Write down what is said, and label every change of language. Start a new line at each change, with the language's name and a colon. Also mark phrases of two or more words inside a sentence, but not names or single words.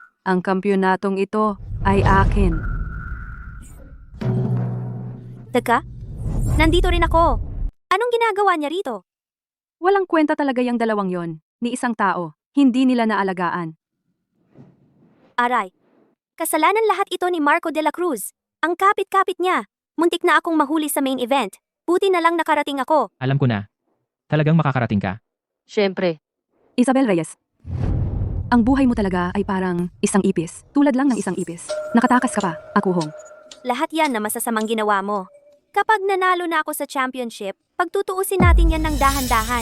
Filipino: Ang kampyonatong ito ay akin. Teka, nandito rin ako. Anong ginagawa niya rito? Walang kwenta talaga yung dalawang yon, ni isang tao, hindi nila naalagaan. Aray, kasalanan lahat ito ni Marco de la Cruz. Ang kapit-kapit niya. Muntik na akong mahuli sa
English: main event.
Filipino: Buti na lang nakarating ako. Alam ko na. Talagang makakarating ka. Siyempre, Isabel Reyes, ang buhay mo talaga ay parang isang ipis, tulad lang ng isang ipis. Nakatakas ka pa, akuhong. Lahat yan na masasamang ginawa mo. Kapag nanalo na ako sa championship, pagtutuusin natin yan ng dahan-dahan.